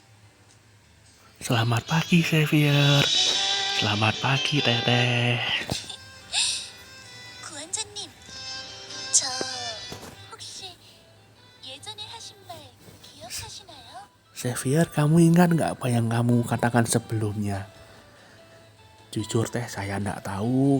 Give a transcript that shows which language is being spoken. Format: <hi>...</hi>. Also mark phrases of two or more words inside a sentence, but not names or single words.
<id>Selamat pagi Xavier. Selamat pagi Teteh.</id> <ko>구한자님, 저 혹시 예전에 하신 말 기억하시나요?</ko> <id>Xavier, kamu ingat nggak apa yang kamu katakan sebelumnya? Jujur teh, saya nggak tahu.</id>